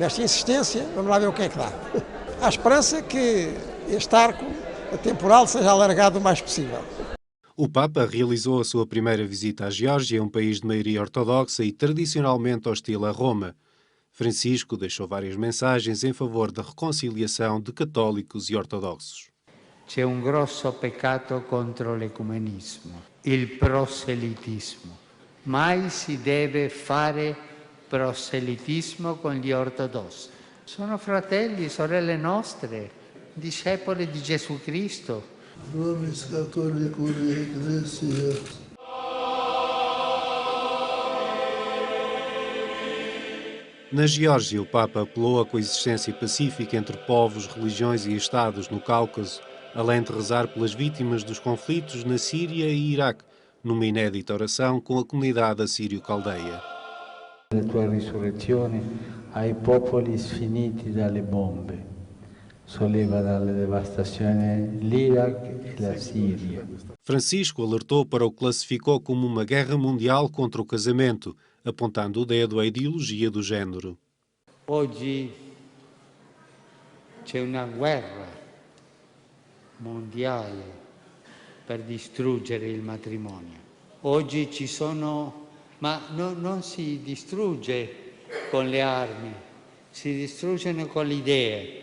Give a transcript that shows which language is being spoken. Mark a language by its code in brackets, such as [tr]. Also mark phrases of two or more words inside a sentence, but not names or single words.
[pt] Esta insistência, vamos lá ver o que é que dá. Há esperança que este arco temporal seja alargado o mais possível. O Papa realizou a sua primeira visita à Geórgia, um país de maioria ortodoxa e tradicionalmente hostil a Roma. Francisco deixou várias mensagens em favor da reconciliação de católicos e ortodoxos. [it] C'è un grosso peccato contro l'ecumenismo, il proselitismo. Mai si deve fare proselitismo con gli ortodossi. Sono fratelli e sorelle nostre, discepoli di Gesù Cristo. [pt] Na Geórgia, o Papa apelou à coexistência pacífica entre povos, religiões e Estados no Cáucaso, além de rezar pelas vítimas dos conflitos na Síria e Iraque, numa inédita oração com a comunidade assírio-caldeia. [it] La tua risurrezione ai popoli sfiniti dalle bombe. Solleva dalle devastazioni l'Iraq e la Síria. [pt] Francisco alertou para o que classificou como uma guerra mundial contra o casamento, apontando o dedo à ideologia do género. [it] Oggi c'è una guerra mondiale per distruggere il matrimonio. Oggi ci sono, ma non si distrugge con le armi, si distruggono con le idee.